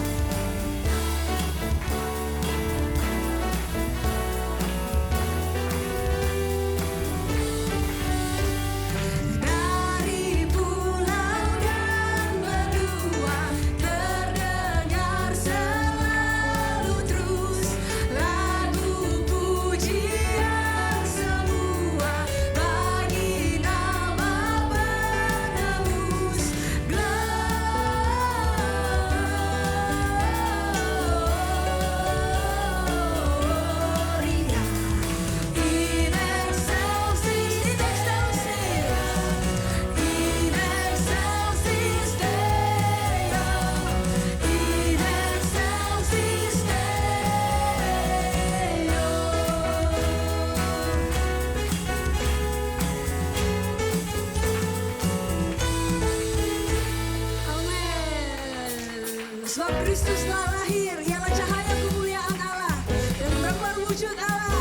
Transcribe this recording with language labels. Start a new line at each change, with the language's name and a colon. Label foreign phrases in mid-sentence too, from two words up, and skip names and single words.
Indonesian: Dari pulau dan benua terdengar selalu terus lagu pujian semua bagi nama penebus
Latin: Gloria in excelsis Deo, in excelsis Amin.
Indonesian: Sebab Kristus telah lahir, ialah cahaya kemuliaan Allah dan gambar wujud Allah.